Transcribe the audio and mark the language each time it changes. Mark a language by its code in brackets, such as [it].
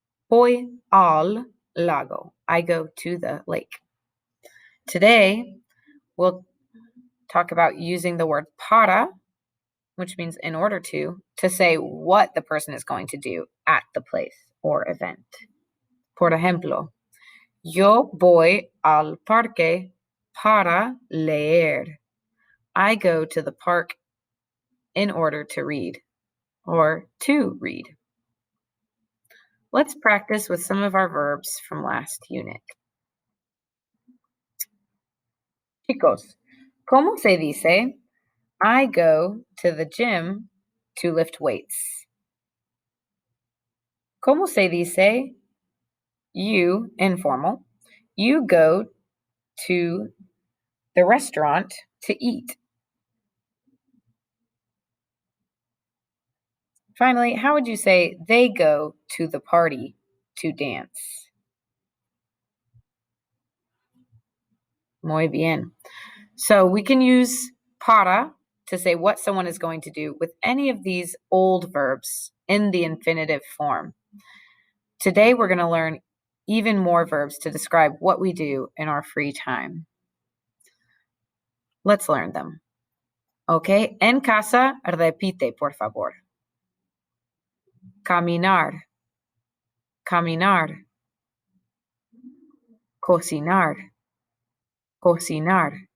[es] Voy al lago. [en] I go to the lake. Today, we'll talk about using the word para, which means in order to say what the person is going to do at the place or event. [es] Por ejemplo, yo voy al parque para leer. [en] I go to the park in order to read or to read. Let's practice with some of our verbs from last unit. [es] Chicos, ¿cómo se dice? [en] I go to the gym to lift weights. [es] ¿Cómo se dice? [en] You, informal, you go to the restaurant to eat. Finally, how would you say they go to the party to dance? [es] Muy bien. [en] So we can use para to say what someone is going to do with any of these old verbs in the infinitive form. Today, we're going to learn even more verbs to describe what we do in our free time. Let's learn them. [es] Okay, en casa, repite, por favor. Caminar, caminar. Cocinar, cocinar.